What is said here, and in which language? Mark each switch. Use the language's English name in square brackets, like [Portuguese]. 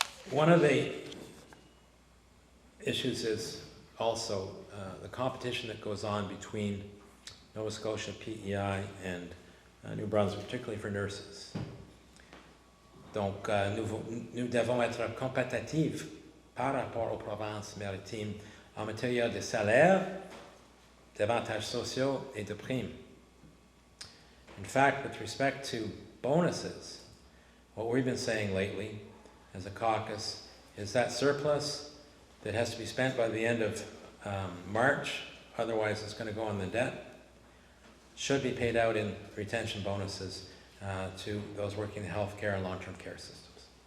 [English] One of the issues is also the competition that goes on between Nova Scotia PEI and New Brunswick, particularly for nurses. [French] Donc, nous devons être compétitifs par rapport aux provinces maritimes en matière de salaire, d'avantages sociaux, et de primes. [English] In fact, with respect to bonuses, what we've been saying lately as a caucus is that surplus that has to be spent by the end of March, otherwise it's going to go on the debt, should be paid out in retention bonuses to those working in the healthcare and long-term care systems.